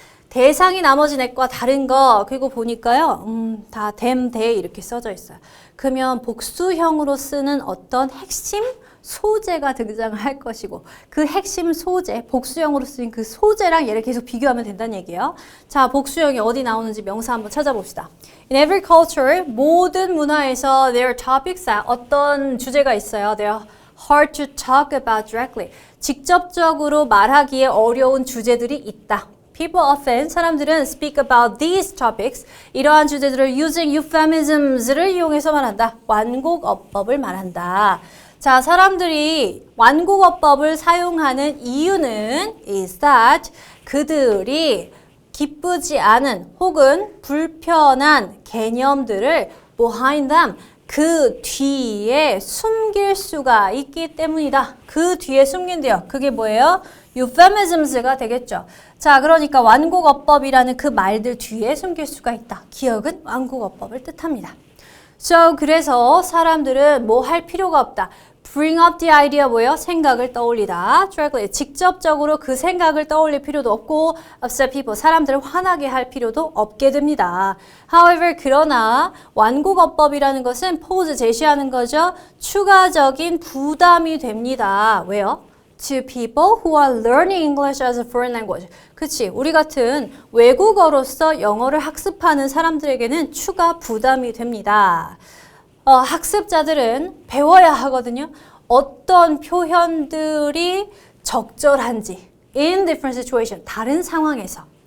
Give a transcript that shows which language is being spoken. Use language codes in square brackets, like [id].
[ko] 대상이 나머지 넷과 다른 거 그리고 보니까요 다 댐, 대 이렇게 써져 있어요. 그러면 복수형으로 쓰는 어떤 핵심 소재가 등장을 할 것이고 그 핵심 소재, 복수형으로 쓰인 그 소재랑 얘를 계속 비교하면 된다는 얘기예요. 자, 복수형이 어디 나오는지 명사 한번 찾아봅시다. [en] In every culture, [ko] 모든 문화에서 [en] there are topics that [ko] 어떤 주제가 있어요. [en] They are hard to talk about directly. [ko] 직접적으로 말하기에 어려운 주제들이 있다. [en] People often, [ko] 사람들은 [en] speak about these topics, [ko] 이러한 주제들을 [en] using euphemisms를 [ko] 이용해서 말한다. 완곡어법을 말한다. 자, 사람들이 완곡어법을 사용하는 이유는 [en] is that [ko] 그들이 기쁘지 않은 혹은 불편한 개념들을 [en] behind them, [ko] 그 뒤에 숨길 수가 있기 때문이다. 그 뒤에 숨긴대요. 그게 뭐예요? euphemisms가 되겠죠. 자, 그러니까 완곡어법이라는 그 말들 뒤에 숨길 수가 있다. 기억은 완곡어법을 뜻합니다. [en] So, [ko] 그래서 사람들은 뭐 할 필요가 없다. [en] Bring up the idea 뭐예요? [ko] 생각을 떠올리다. Directly, 직접적으로 그 생각을 떠올릴 필요도 없고 [en] upset people, [ko] 사람들을 화나게 할 필요도 없게 됩니다. [en] However, [ko] 그러나 완곡어법이라는 것은 pose 제시하는 거죠. 추가적인 부담이 됩니다. 왜요? [en] To people who are learning English as a foreign language. [ko] 그치, 우리 같은 외국어로서 영어를 학습하는 사람들에게는 추가 부담이 됩니다. 학습자들은 배워야 하거든요. 어떤 표현들이 적절한지 [en] in different situation, [ko] 다른 상황에서.